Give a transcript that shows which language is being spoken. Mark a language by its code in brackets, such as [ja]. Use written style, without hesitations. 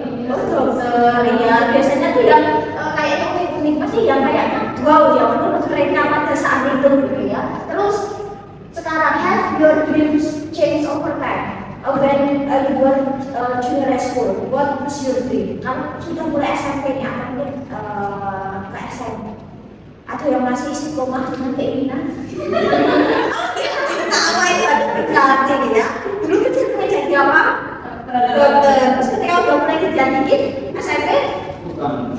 [id] Oh dokter, ya biasanya tuh yang kayak unik-unik pasti yang kayaknya wow ya menurut mereka pada saat itu gitu ya. Terus sekarang [en] have your dreams change over time? When you were junior high school, what was your dream? [id] Kamu sudah mulai SMP nih, atau mungkin ke SMP? Atau yang masih istiqomah dengan keinginan? Apa itu ada berganti ya? Dulu kecil pengen jadi apa? Dokter. Terus ketika udah mulai kerja dikit, SMP? Bukan.